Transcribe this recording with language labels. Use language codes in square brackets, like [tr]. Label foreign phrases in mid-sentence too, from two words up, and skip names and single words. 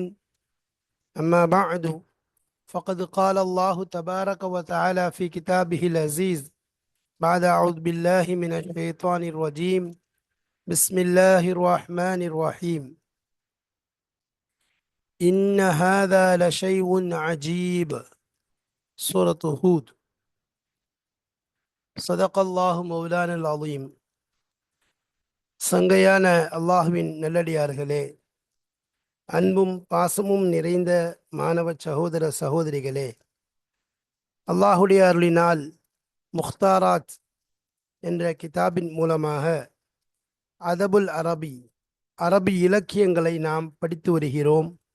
[ar] أما بعد، فقد قال الله تبارك وتعالى في كتابه العزيز بعد أعوذ بالله من الشيطان الرجيم. بسم الله الرحمن الرحيم. إن هذا لشيء عجيب. [ta] சூரத்து ஹூத். [ar] صدق الله مولانا العليم. [ta] சங்கையான அல்லாஹுவின் நல்லடியார்களே, அன்பும் பாசமும் நிறைந்த மாணவ சகோதர சகோதரிகளே, அல்லாஹுடைய அருளினால் முக்தாராத் என்ற கிதாபின் மூலமாக [ar] أدب العربي [ta] இலக்கியங்களை நாம் படித்து வருகிறோம்.